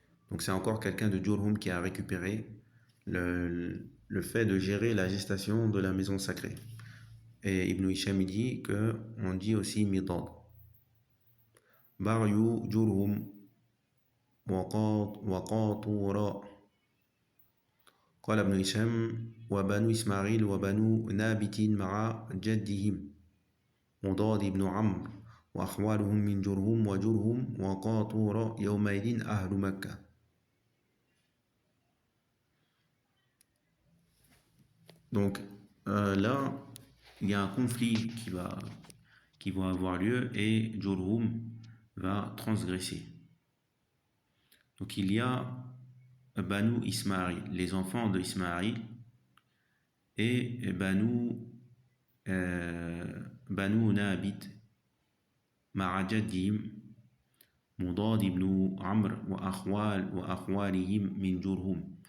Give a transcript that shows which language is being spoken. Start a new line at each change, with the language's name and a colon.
French: Donc c'est encore quelqu'un de Jurhum qui a récupéré le fait de gérer la gestation de la maison sacrée. Et Ibn Hisham dit qu'on dit aussi Midad. Baryu Jurhum وقاطورا.
Arabic: قال ابن هشام وبنو إسماعيل وبنو نابت مع جدهم مضاد بن عمرو وأخوالهم من جرهم وجرهم وقاطورا يومئذ أهل مكة.
French: Donc là, il y a un conflit qui va avoir lieu et Jurhum va transgresser. Donc il y a Banu Ismaïl, les enfants de Ismaïl, et Banu Nabit, Ma'ajadim, Mudad ibn Amr
Arabic: wa akhwalihim min Jurhum.